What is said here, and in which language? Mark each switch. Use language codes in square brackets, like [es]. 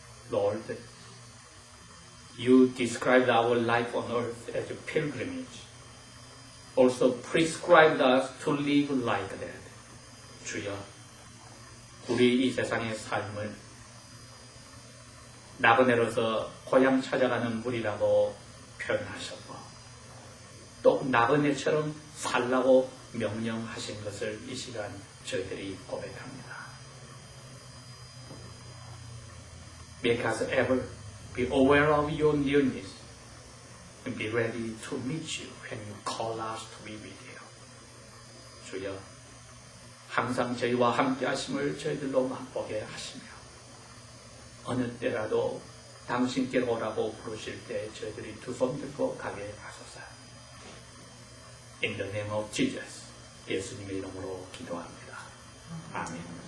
[en] Lord, you described our life on earth as a pilgrimage. Also prescribed us to live like that. [ko] 주여, 우리 이 세상의 삶을 나그네로서 고향 찾아가는 물이라고 표현하셨고 또 나그네처럼 살라고 명령하신 것을 이 시간 저희들이 고백합니다. [en] Make us ever be aware of your nearness and be ready to meet you when you call us to be with you. [ko] 주여, 항상 저희와 함께 하심을 저희들로 맛보게 하시며 어느 때라도 당신께로 오라고 부르실 때 저희들이 두 손 들고 가게 하소서. [en] In the name of Jesus, [ko] 예수님의 이름으로 기도합니다. 아멘.